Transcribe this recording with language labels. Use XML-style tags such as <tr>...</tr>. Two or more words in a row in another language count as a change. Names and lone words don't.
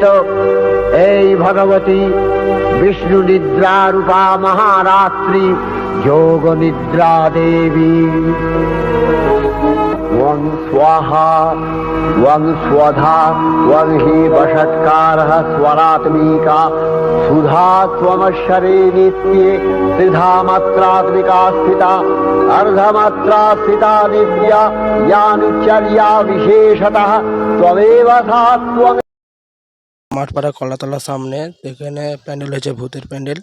<bn>এই ভগবতী বিষ্ণু নিদ্রা রূপা মহারাত্রি যোগ নিদ্রা দেবী।</bn> <sa>ওং স্বাহা ওং স্বধা ওং হি বষৎকারः স্বরাত্মিকা সুধা ত্বমশ্বরে নিত্যে ত্রিধা মাত্রাত্মিকা স্থিতা अर्धमात्रा स्थिता नित्या यानुचर्या विशेषतः त्वमेव सा त्वं।</sa> <bn>মাঠপাড়া কলাতলার সামনে এখানে প্যান্ডেল হয়েছে, ভূতের প্যান্ডেল।</bn>